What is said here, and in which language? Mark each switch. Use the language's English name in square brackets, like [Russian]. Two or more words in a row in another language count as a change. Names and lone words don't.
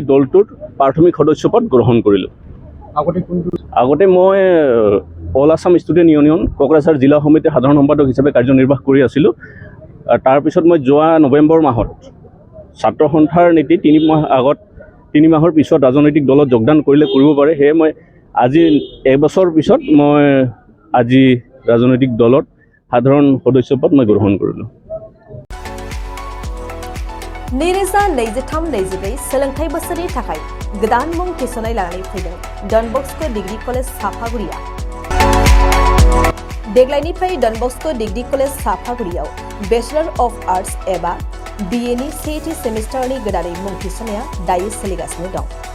[Assamese] দলটোৰ প্ৰাথমিক সদস্যপদ গ্ৰহণ কৰিলোঁ আগতে মই অল আছাম ষ্টুডেণ্ট ইউনিয়ন কোকৰাঝাৰ জিলা সমিতিৰ সাধাৰণ সম্পাদক হিচাপে কাৰ্যনিৰ্বাহ কৰি আছিলোঁ তাৰপিছত মই যোৱা নৱেম্বৰ মাহত ছাত্ৰ সন্থাৰ নীতি 3 মাহৰ পিছত ৰাজনৈতিক দলত যোগদান কৰিলে কৰিব পাৰে সেয়ে মই আজি এবছৰ পিছত মই আজি ৰাজনৈতিক দলত সাধাৰণ সদস্যপদ মই গ্ৰহণ কৰিলোঁ [Bodo] नैरोजा 23-24 सोलोंथाइ बोसोरनि थाखाय गोदान मुं थिसननाय लानानै फैदों डन बस्क' डिग्री कलेज साफागुरिया देग्लायनिफ्राय डन बस्क' डिग्री कलेज साफागुरियाव [English] Bachelor of Arts [Bodo] एबा BA नि सेथि सेमिस्टारनि गोदानै मुं थिसननाया दायो सोलिगासिनो दं